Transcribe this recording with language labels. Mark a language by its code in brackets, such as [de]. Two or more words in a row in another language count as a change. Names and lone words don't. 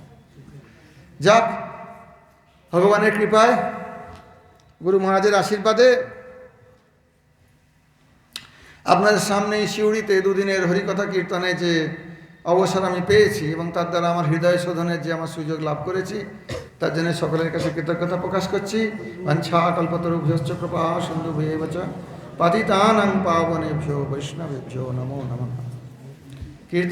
[bn] যাক, ভগবানের কৃপায়, গুরু মহারাজের আশীর্বাদে আপনাদের সামনে এই শিউড়িতে দুদিনের হরিকথা কীর্তনে যে অবসর আমি পেয়েছি এবং তার দ্বারা আমার হৃদয় শোধনের যে আমার সুযোগ লাভ করেছি, তার জন্য সকলের কাছে কৃতজ্ঞতা প্রকাশ করছি। [sa] বাঞ্ছা কল্পতরুভ্যশ্চ কৃপা সিন্ধুভ্যেব চ পতিতানাং পাবনেভ্যো বৈষ্ণবেভ্যো নমো নমঃ। [bn] কীর্তন